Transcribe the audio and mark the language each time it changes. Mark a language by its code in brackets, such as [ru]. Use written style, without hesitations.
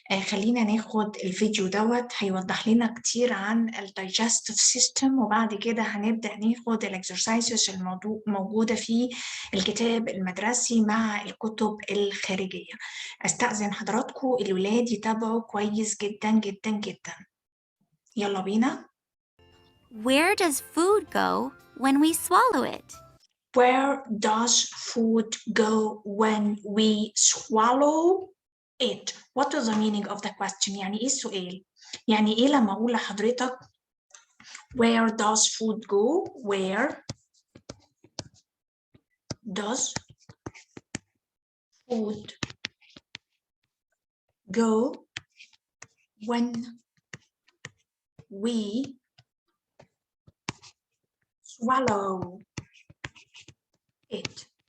[ar] خلينا ناخد الفيديو دوت هيوضح لنا كتير عن digestive system، وبعد كده هنبدأ ناخد exercises الموجودة في الكتاب المدرسي مع الكتب الخارجية. أستأذن حضراتكم الولاد يتابعوا كويس جدا جدا جدا. يلا بينا. [en] Where does food go when we swallow it? Where does food go when we swallow it? What is the meaning of the question? [ar] يعني إيه السؤال؟ يعني إيه لما أقول لحضرتك Where does food go? [en] Where does food go when we swallow it؟